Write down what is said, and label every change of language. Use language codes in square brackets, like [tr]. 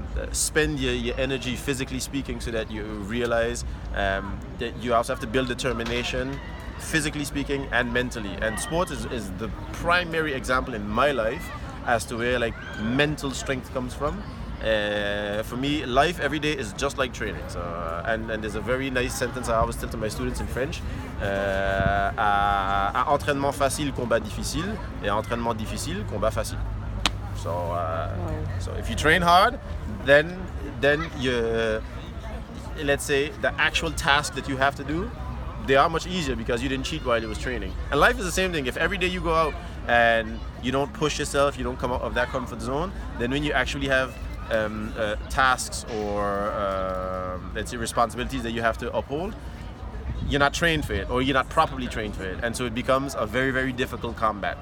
[en] Spend your energy physically speaking, so that you realize that you also have to build determination, physically speaking and mentally. And sports is the primary example in my life as to where like mental strength comes from. For me, life every day is just like training. So, and there's a very nice sentence I always tell to my students in French. [fr] À entraînement facile, combat difficile, et à entraînement difficile, combat facile. [en] So if you train hard, then you, let's say the actual task that you have to do, they are much easier because you didn't cheat while you was training. And life is the same thing. If every day you go out and you don't push yourself, you don't come out of that comfort zone, then when you actually have tasks or let's say responsibilities that you have to uphold, you're not trained for it, or you're not properly trained for it, and so it becomes a very, very difficult combat.